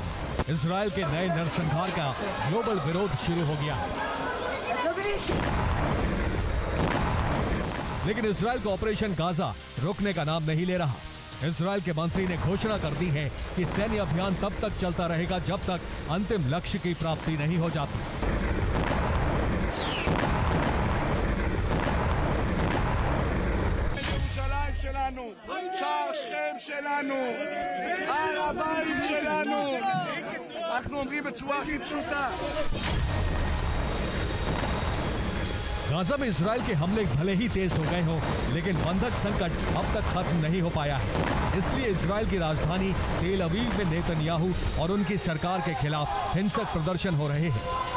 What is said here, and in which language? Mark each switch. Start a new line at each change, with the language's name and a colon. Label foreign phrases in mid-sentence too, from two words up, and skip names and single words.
Hindi: इजराइल के नए नरसंहार का ग्लोबल विरोध शुरू हो गया। लेकिन इजराइल का ऑपरेशन गाजा रुकने का नाम नहीं ले रहा। इजराइल के मंत्री ने घोषणा कर दी है कि सैन्य अभियान तब तक चलता रहेगा जब तक अंतिम लक्ष्य की प्राप्ति नहीं हो जाती।
Hebrew: שער שכם שלנו, הר הבית שלנו. אנחנו אומרים בצורה הכי פשוטה.
Hindi: गाजा में इजराइल के हमले भले ही तेज हो गए हों, लेकिन बंधक संकट अब तक खत्म नहीं हो पाया है। इसलिए इजराइल की राजधानी तेल अवीव में नेतन्याहू और उनकी सरकार के खिलाफ हिंसक प्रदर्शन हो रहे हैं।